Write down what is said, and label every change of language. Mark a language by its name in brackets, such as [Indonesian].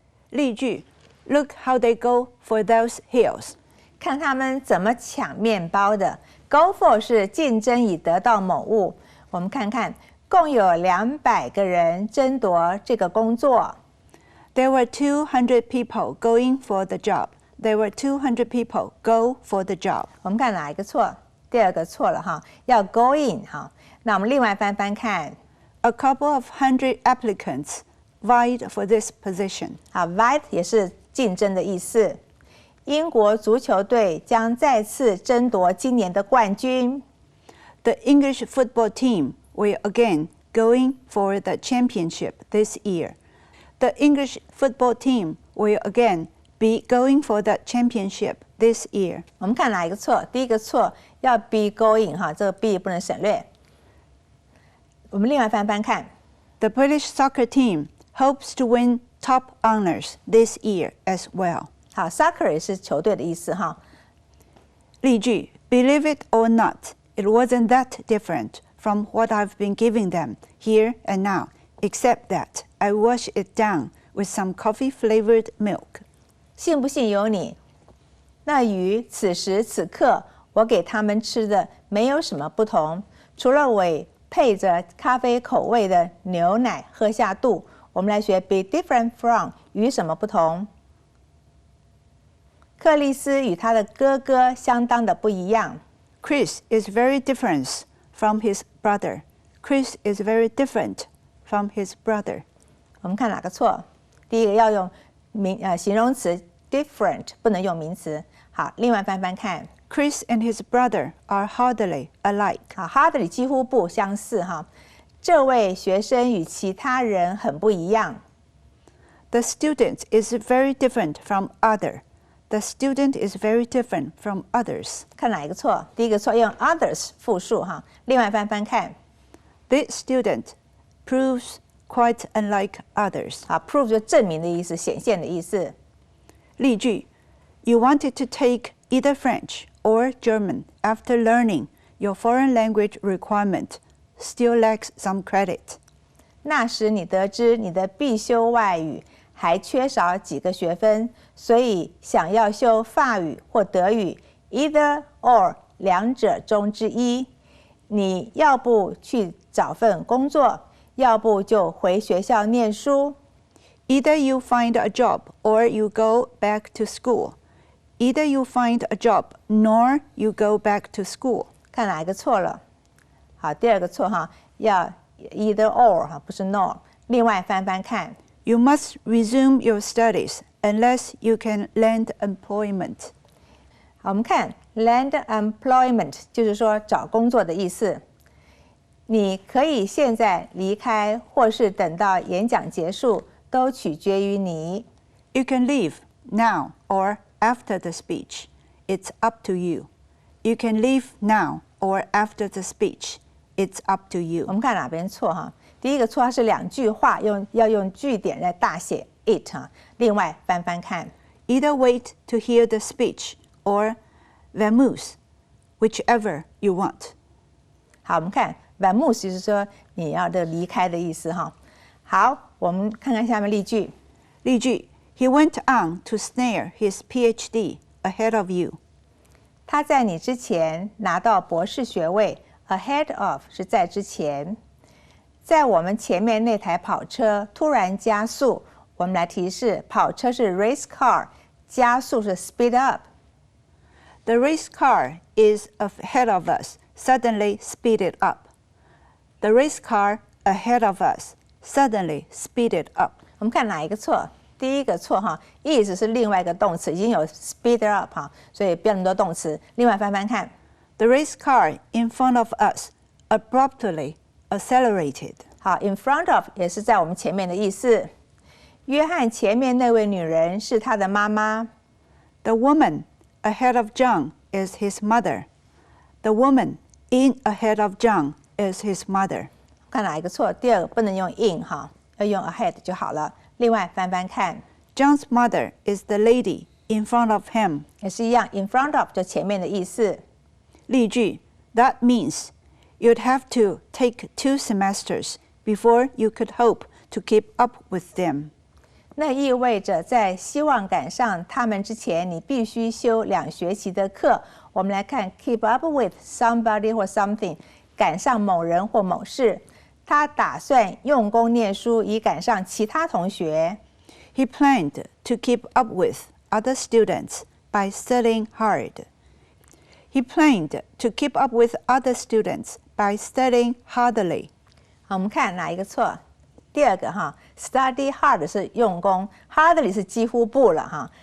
[English] 例句 Look how they go for those hills. [Chinese] 看他们怎么抢面包的。 Go for 是竞争以得到某物。我们看看，共有200个人争夺这个工作。 [English] There were 200 people going for the job. There were 200 people go for the job. [Chinese] 我们看哪一个错？第二个错了哈，要 going 哈。那我们另外翻翻看。 [English] A couple of 100 applicants vied for this position. [Chinese] 好 ，vied 也是竞争的意思。英国足球队将再次争夺今年的冠军。 [English] The English football team will again going for the championship this year. The English football team will again be going for the championship this year. [Chinese] 我们看哪一个错？第一个错要 be going 哈，这个 be 不能省略。我们另外翻翻看。 [English] The British soccer team hopes to win top honors this year as well. [Chinese] 好 ，soccer 也是球队的意思哈。 [English] 例句 Believe it or not, it wasn't that different from what I've been giving them here and now, except that I wash it down with some coffee-flavored milk. [Chinese] 信不信由你。那与此时此刻我给他们吃的没有什么不同，除了我配着咖啡口味的牛奶喝下肚。我们来学 be different from 与什么不同。克里斯与他的哥哥相当的不一样。 [English] Chris is very different from his brother. Chris is very different from his brother. [Chinese] 我们看哪个错？第一个要用形容词 different， 不能用名词。好，另外翻翻看。 [English] Chris and his brother are hardly alike. [Chinese] 好 ，hardly 几乎不相似哈。这位学生与其他人很不一样。 [English] The student is very different from other. The student is very different from others. [Chinese] 看哪一个错？第一个错用 others 复数哈。另外翻翻看。 [English] This student proves quite unlike others. [Chinese] 好 ，prove 就证明的意思，显现的意思。 [English] 例句 You wanted to take either French or German after learning your foreign language requirement still lacks some credit. [Chinese] 那时你得知你的必修外语还缺少几个学分，所以想要修法语或德语 either or 两者中之一。你要不去找份工作，要不就回学校念书。 [English] Either you find a job or you go back to school. Either you find a job nor you go back to school. [Chinese] 看哪一个错了？好，第二个错哈要 either or 哈，不是 nor。另外翻翻看 [English] You must resume your studies unless you can land employment. [Chinese] 好，我们看 land employment 就是说找工作的意思。你可以现在离开，或是等到演讲结束，都取决于你。 [English] You can leave now or after the speech. It's up to you. You can leave now or after the speech. It's up to you. [Chinese] 我们看哪边错哈？第一个错，它是2句话，要用句点来大写 it 哈。另外翻翻看 [English] Either wait to hear the speech or vamoose, whichever you want. [Chinese] 好，我们看 vamoose 就是说你要的离开的意思哈。好，我们看看下面例句。 [English] 例句 He went on to snare his PhD ahead of you. [Chinese] 他在你之前拿到博士学位 ，ahead of 是在之前。在我们前面那台跑车突然加速，我们来提示，跑车是 race car， 加速是 speed up。 [English] The race car is ahead of us, suddenly speeded up. The race car ahead of us suddenly speeded up. [Chinese] 我们看哪一个错？第一个错哈 ，is 是另外一个动词，已经有 speed up 哈，所以不要那么多动词。另外翻翻看 [English] The race car in front of us abruptly accelerated. [Chinese] 好 ，in front of 也是在我们前面的意思。约翰前面那位女人是他的妈妈。 [English] The woman ahead of John is his mother. The woman in ahead of John is his mother. [Chinese] 看哪一个错？第二个不能用 in 哈，要用 ahead 就好了。另外翻翻看 [English] John's mother is the lady in front of him. [Chinese] 也是一样 ，in front of 就前面的意思。 [English] 例句 That means you'd have to take 2 semesters before you could hope to keep up with them. [Chinese] 那意味着在希望赶上他们之前，你必须修2学期的课。我们来看 keep up with somebody 或 something， 赶上某人或某事。他打算用功念书，以赶上其他同学。 [English] He planned to keep up with other students by studying hard. He planned to keep up with other students by studying hardly. [Chinese] 好，我们看哪一个错？第二个哈 ，study hard 是用功 ，hardly 是几乎不了哈。